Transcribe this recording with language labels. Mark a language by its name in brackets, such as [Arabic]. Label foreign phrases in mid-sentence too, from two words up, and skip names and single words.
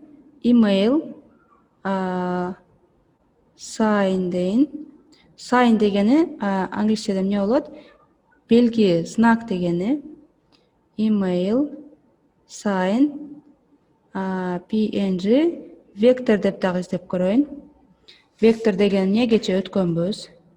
[English] Email sign [Kyrgyz] дейин. Sign дегени англисчеде эмне болот? Белги, знак дегени. [English] Email sign PNG [Kyrgyz] вектор деп дагы издеп көрөйүн. Вектор деген эмне кече өткөнбүз.